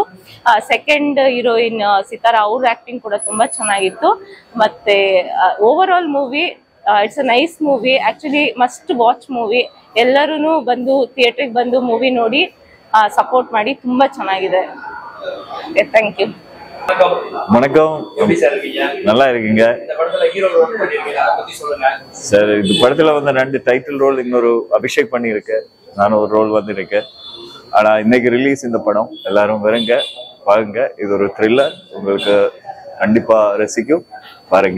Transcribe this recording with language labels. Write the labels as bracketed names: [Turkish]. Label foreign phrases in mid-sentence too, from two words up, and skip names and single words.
[English] second heroine [Kannada] ಸಿತಾರಾ ಅವ್ರ ಆಕ್ಟಿಂಗ್ ಕೂಡ ತುಂಬಾ ಚೆನ್ನಾಗಿತ್ತು. [English] ಮತ್ತೆ overall movie it's a nice movie, actually must watch movie. [Kannada] ಎಲ್ಲರೂ ಬಂದು ಥಿಯೇಟರ್ಗೆ ಬಂದು ಮೂವಿ ನೋಡಿ சப்போர்ட் ಮಾಡಿ ತುಂಬಾ ಚೆನ್ನಾಗಿದೆ. [English] thank you. [Tamil] வணக்கம், நல்லா இருக்கீங்க சார். இந்த படத்துல வந்து 2 [English] title role, [Tamil] இன்னொரு அபிஷேக் பண்ணியிருக்கேன், நானும் ஒரு ரோல் வந்திருக்கேன். ஆனா இன்னைக்கு ரிலீஸ் இந்த படம், எல்லாரும் வருங்க பாருங்க. இது ஒரு த்ரில்லர், உங்களுக்கு கண்டிப்பா ரசிக்கும், பாருங்க.